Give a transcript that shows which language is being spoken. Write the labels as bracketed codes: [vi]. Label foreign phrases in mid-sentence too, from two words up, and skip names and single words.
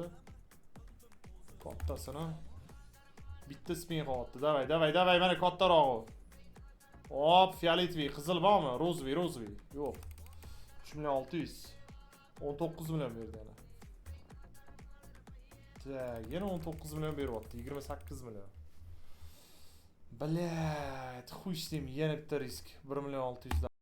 [uz] Kattasini. Bitta spin qolyapti. Davay, mana kattarog'i. Hop, fioletoviy, qizil bormi? Rozoviy. Yo'q. 3600. 19 million berdi yana. Tak, yana 19 million beryapti. 28 million. [ru] Блядь, хуй с ним, [uz] yana bitta risk. 1 million 600.